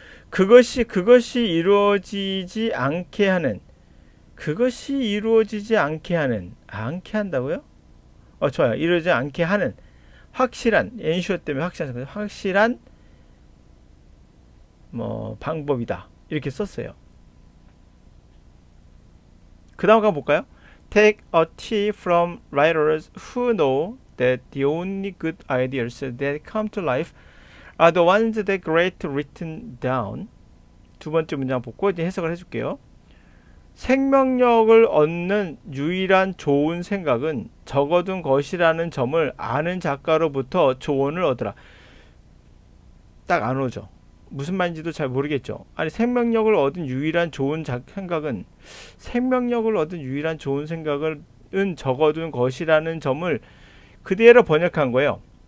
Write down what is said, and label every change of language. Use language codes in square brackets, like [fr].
[ko] 그것이 이루어지지 않게 하는, 그것이 이루어지지 않게 하는, 않게 한다고요? 좋아요. 이루어지지 않게 하는 확실한, ensure 때문에 확실한 방법이다. 이렇게 썼어요. 그 다음 가볼까요? [en] Take a tip from writers who know that the only good ideas that come to life are the ones that get written down. [ko] 두 번째 문장 보고 이제 해석을 해줄게요. 생명력을 얻는 유일한 좋은 생각은 적어둔 것이라는 점을 아는 작가로부터 조언을 얻으라. 딱 안 오죠. 무슨 말인지도 잘 모르겠죠. 아니 생명력을 얻은 유일한 좋은 생각은 생명력을 얻은 유일한 좋은 생각은 적어둔 것이라는 점을 그대로 번역한 거예요.